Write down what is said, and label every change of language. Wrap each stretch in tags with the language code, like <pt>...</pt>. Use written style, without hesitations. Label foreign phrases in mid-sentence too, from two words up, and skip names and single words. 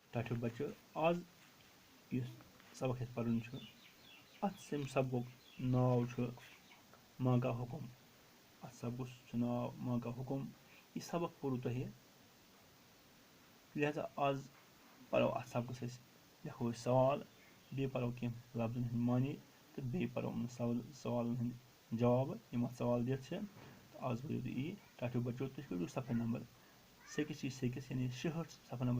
<ks>ٹھو بچو آز اس سبق پڑھن ات سبق ناو ماں کا حکم ات سبق ناو ماں کا حکم یہ سبق پوٚرو تۄہہِ لہذا آز پرو ات سبقس لکھو سوال بیٚیہِ پرو کینٛہہ لفظن ہٕنٛدۍ معنے تہٕ بیٚیہِ پرو یِمن سوالن ہٕنٛدۍ جواب یِم اتھ سوال دِتھ چھِ تہٕ آز پٔرِو تُہۍ یی ٹھو بچو تُہۍ کٔرِو صفحہ نمبر 66 یعنی 66 صفحہ نمبر</ks>